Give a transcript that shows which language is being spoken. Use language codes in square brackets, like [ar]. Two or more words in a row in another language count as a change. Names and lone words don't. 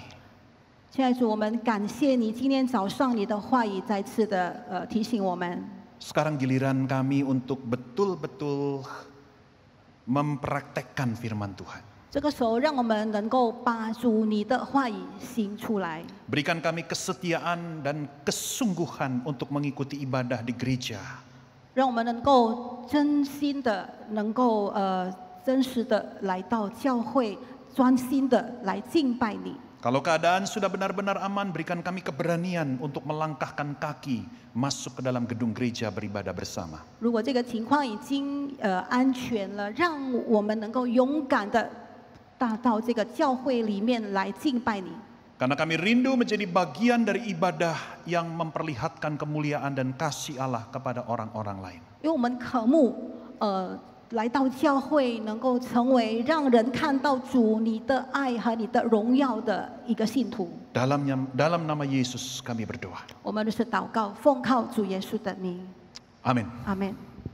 [zh] 亲爱的主，我们感谢你今天早上你的话语再次的提醒我们。 [id] Sekarang giliran kami untuk betul-betul mempraktekkan firman Tuhan. [zh] 这个时候，让我们能够把主你的话语行出来， [id] Berikan kami kesetiaan dan kesungguhan untuk mengikuti ibadah di gereja. [zh] 让我们能够真心的、能够真实的来到教会，专心的来敬拜你。 [id] Kalau keadaan sudah benar-benar aman, berikan kami keberanian untuk melangkahkan kaki masuk ke dalam gedung gereja beribadah bersama. [zh] 如果这个情况已经安全了，让我们能够勇敢的大到这个教会里面来敬拜你。 [id] Karena kami rindu menjadi bagian dari ibadah yang memperlihatkan kemuliaan dan kasih Allah kepada orang-orang lain. [zh] 因为我们渴慕来到教会，能够成为让人看到主你的爱和你的荣耀的一个信徒。 [id] Dalam nama Yesus kami berdoa. [zh] 我们就是祷告，奉靠主耶稣的名， [id] Amin. [zh] 阿门。